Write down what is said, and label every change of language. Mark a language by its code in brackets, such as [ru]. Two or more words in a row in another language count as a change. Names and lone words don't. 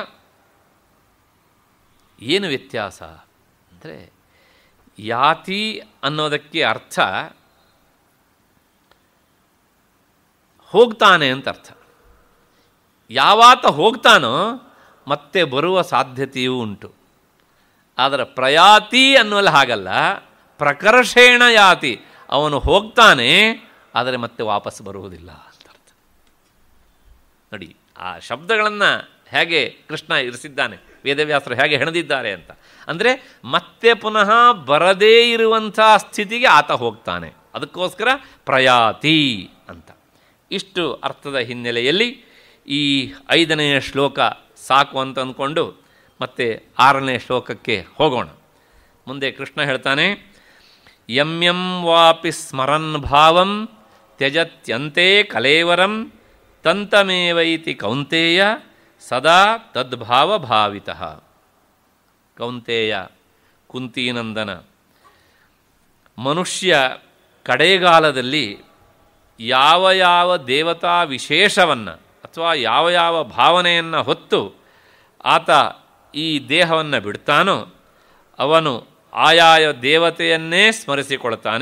[kn] ಏನು ವ್ಯತ್ಯಾಸ ಅಂದರೆ ಯಾತಿ ಅನ್ನೋದಕ್ಕೆ ಅರ್ಥ ಹೋಗ್ತಾನೆ ಅಂತ ಅರ್ಥ. ಯಾವಾತ ಹೋಗ್ತಾನೋ ಮತ್ತೆ ಬರುವ ಸಾಧ್ಯತೆಯೂ ಉಂಟು. ಆದರೆ ಪ್ರಯಾತಿ ಅನ್ನುವಲ್ಲಿ ಹಾಗಲ್ಲ, [sa] ಪ್ರಕರ್ಷೇಣ ಯಾತಿ, [kn] ಅವನು ಹೋಗ್ತಾನೆ ಆದರೆ ಮತ್ತೆ ವಾಪಸ್ ಬರುವುದಿಲ್ಲ ಅಂತ ಅರ್ಥ. ನೋಡಿ ಆ ಶಬ್ದಗಳನ್ನು ಹೇಗೆ ಕೃಷ್ಣ ಇರಿಸಿದ್ದಾನೆ, ವೇದವ್ಯಾಸರು ಹೇಗೆ ಹೆಣೆದಿದ್ದಾರೆ ಅಂತ. ಅಂದರೆ ಮತ್ತೆ ಪುನಃ ಬರದೇ ಇರುವಂಥ ಸ್ಥಿತಿಗೆ ಆತ ಹೋಗ್ತಾನೆ, ಅದಕ್ಕೋಸ್ಕರ ಪ್ರಯಾತಿ ಅಂತ. ಇಷ್ಟು ಅರ್ಥದ ಹಿನ್ನೆಲೆಯಲ್ಲಿ ಈ 5ನೆಯ ಶ್ಲೋಕ ಸಾಕು ಅಂತ ಅಂದ್ಕೊಂಡು ಮತ್ತೆ 6ನೇ ಶ್ಲೋಕಕ್ಕೆ ಹೋಗೋಣ. ಮುಂದೆ ಕೃಷ್ಣ ಹೇಳ್ತಾನೆ, [sa] ಯಂ ಯಂ ವಾಪಿ ಸ್ಮರನ್ ಭಾವಂ ತ್ಯಜತ್ಯಂತೆ ಕಲೇವರಂ ತಂತಮೇವೈತಿ ಕೌಂತೇಯ ಸದಾ ತದ್ಭಾವ ಭಾವಿತಃ. [kn] ಕೌಂತೇಯ, ಕುಂತೀನಂದನ, ಮನುಷ್ಯ ಕಡೆಗಾಲದಲ್ಲಿ ಯಾವ ಯಾವ ದೇವತಾ ವಿಶೇಷವನ್ನು ಅಥವಾ ಯಾವ ಯಾವ ಭಾವನೆಯನ್ನು ಹೊತ್ತು ಆತ ಈ ದೇಹವನ್ನು ಬಿಡ್ತಾನೋ ಅವನು ಆಯಾಯ ದೇವತೆಯನ್ನೇ ಸ್ಮರಿಸಿಕೊಳ್ತಾನೆ.